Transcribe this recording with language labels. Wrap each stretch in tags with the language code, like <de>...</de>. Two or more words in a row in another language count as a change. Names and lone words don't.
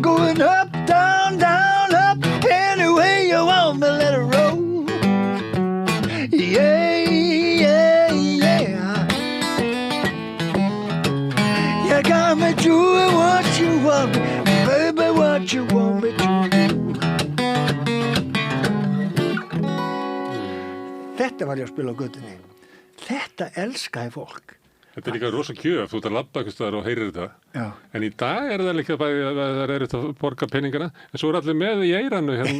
<en>going up, down, down, up, any way you want me, let it roll. Yeah, yeah, yeah. You got me doing what you want, baby, what you want me to do.</en> <is>Þetta var ég að spila á götunni. Þetta elskaði fólk. Þetta er líka rosa gjöf, þú ert að labba eitthvað staðar og heyrir þetta. Já. En í dag er það líka bæði að það er að borga peningana, en svo er allir með í eiranu hérna.</is>